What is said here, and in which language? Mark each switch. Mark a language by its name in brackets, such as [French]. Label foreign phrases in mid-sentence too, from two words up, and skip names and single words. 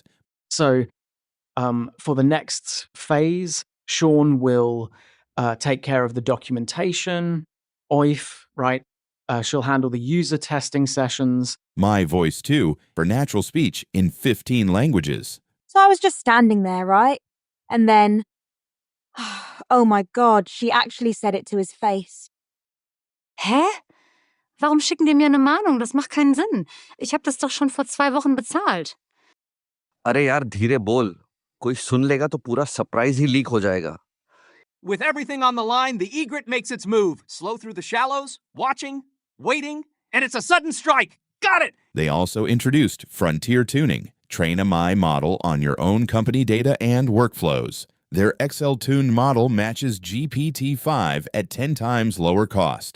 [English] So for the next phase, Sean will take care of the documentation, OIF, right? She'll handle the user testing sessions. Voice 2 for natural speech in 15 languages. So I was just standing there, right? And then, oh my God, she actually said it to his face. [German] Hä? Warum schicken die mir eine Mahnung? Das macht keinen Sinn. Ich habe das doch schon vor 2 Wochen bezahlt. [Hindi] अरे यार धीरे बोल कोई सुन लेगा तो पूरा सरप्राइज ही लीक हो जाएगा. [English] With everything on the line, the egret makes its move. Slow through the shallows, watching, waiting, and it's a sudden strike. Got it! They also introduced Frontier Tuning. Train a model on your own company data and workflows. Their XL-tuned model matches GPT-5 at 10 times lower cost.